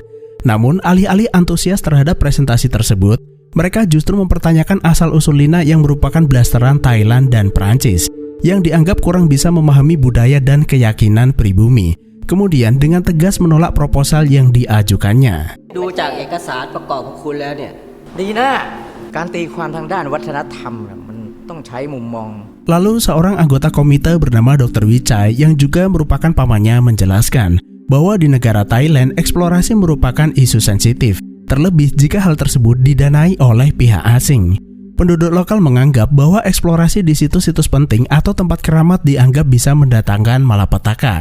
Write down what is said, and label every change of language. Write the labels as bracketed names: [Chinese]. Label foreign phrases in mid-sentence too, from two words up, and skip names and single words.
[Indonesian] Namun, alih-alih antusias terhadap presentasi tersebut, mereka justru mempertanyakan asal-usul Lina yang merupakan blasteran Thailand dan Perancis, yang dianggap kurang bisa memahami budaya dan keyakinan pribumi. Kemudian dengan tegas menolak proposal yang diajukannya. [Thai] ดูจากเอกสารประกอบของคุณแล้วเนี่ยดีนะการตีความทางด้านวัฒนธรรมมันต้องใช้มุมมอง [Indonesian] Lalu seorang anggota komite bernama Dr. Wichai yang juga merupakan pamannya menjelaskan bahwa di negara Thailand eksplorasi merupakan isu sensitif, terlebih jika hal tersebut didanai oleh pihak asing. Penduduk lokal menganggap bahwa eksplorasi di situs-situs penting atau tempat keramat dianggap bisa mendatangkan malapetaka.